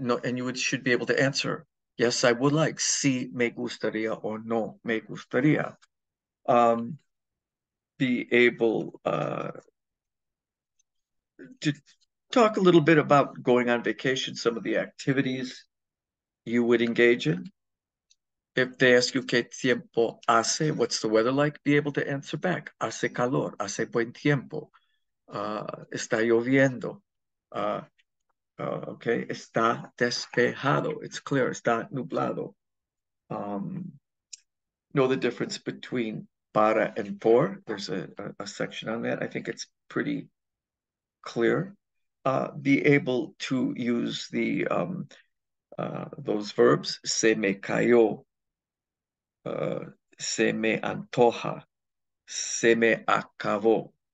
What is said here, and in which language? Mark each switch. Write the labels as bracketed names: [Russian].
[English] No, and should be able to answer, yes, I would like, [Spanish] sí me gustaría [English] or [Spanish] no me gustaría. [English] Be able to talk a little bit about going on vacation, some of the activities you would engage in. If they ask you [Spanish] qué tiempo hace, [English] what's the weather like, be able to answer back. [Spanish] Hace calor, hace buen tiempo, está lloviendo, okay, está despejado, [English] it's clear, [Spanish] está nublado. [English] Know the difference between para and por. There's a section on that. I think it's pretty clear. Be able to use those verbs, [Spanish] se me cayó, se me antoja, se me acabó.